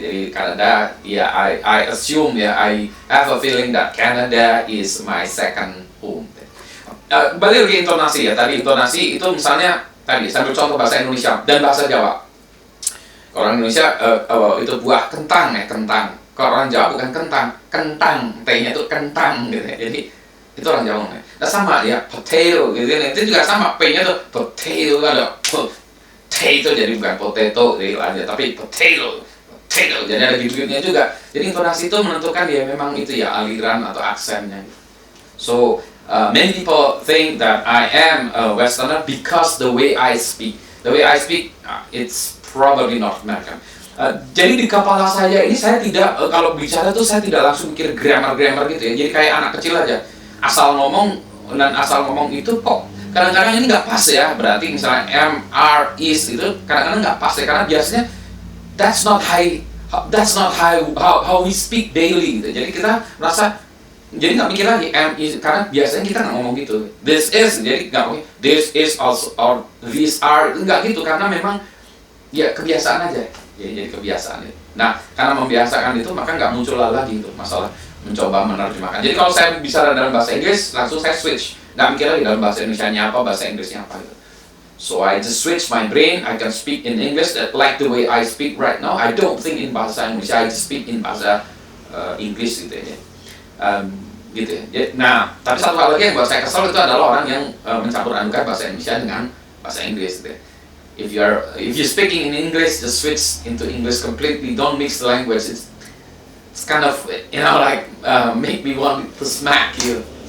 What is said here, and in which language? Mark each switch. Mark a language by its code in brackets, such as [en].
[id] Jadi Kanada ya, [en] I assume ya, I have a feeling that Canada is my second home. [id] Balik lagi intonasi ya, tadi intonasi itu misalnya tadi sambil contoh bahasa Indonesia dan bahasa Jawa. Orang Indonesia itu buah kentang ya, kentang. Kalau orang Jawa bukan kentang, T-nya itu kentang gitu ya. Jadi itu orang Jawa ya. Nah sama ya, potato gitu ya. Itu juga sama, P-nya tuh potato, ada potato jadi bukan potato gitu aja, tapi potato. Jadi ada gitu-gitunya juga. Jadi intonasi itu menentukan ya memang itu ya aliran atau aksennya. [en] So many people think that I am a Westerner because the way I speak. The way I speak, it's probably North American. [id] Jadi di kepala saya ini saya tidak kalau bicara tuh saya tidak langsung mikir grammar gitu ya. Jadi kayak anak kecil aja, asal ngomong itu kok kadang-kadang ini nggak pas ya. Berarti misalnya am, are, is itu kadang-kadang nggak pas ya, karena biasanya [en] that's not how we speak daily [id] gitu. Jadi kita merasa jadi nggak mikir lagi am, is, karena biasanya kita nggak ngomong gitu. This is, jadi nggak ngomong [en] this is also or these are, [id] nggak gitu, karena memang ya kebiasaan aja. Jadi kebiasaan itu. Nah, karena membiasakan itu maka nggak muncul lagi itu masalah mencoba menerjemahkan. Jadi kalau saya bicara dalam bahasa Inggris, langsung saya switch, nggak mikir lagi dalam bahasa Indonesianya apa, bahasa Inggrisnya apa gitu. [en] So I just switch my brain. I can speak in English like the way I speak right now. I don't think in bahasa Indonesia. I just speak in bahasa Inggris gitu ya. Gitu ya. [id] Nah, tapi satu hal lagi yang buat saya kesal itu adalah orang yang mencampur adukan bahasa Indonesia dengan bahasa Inggris gitu ya. [en] If you're speaking in English, just switch into English completely. Don't mix the language. It's kind of like make me want to smack you.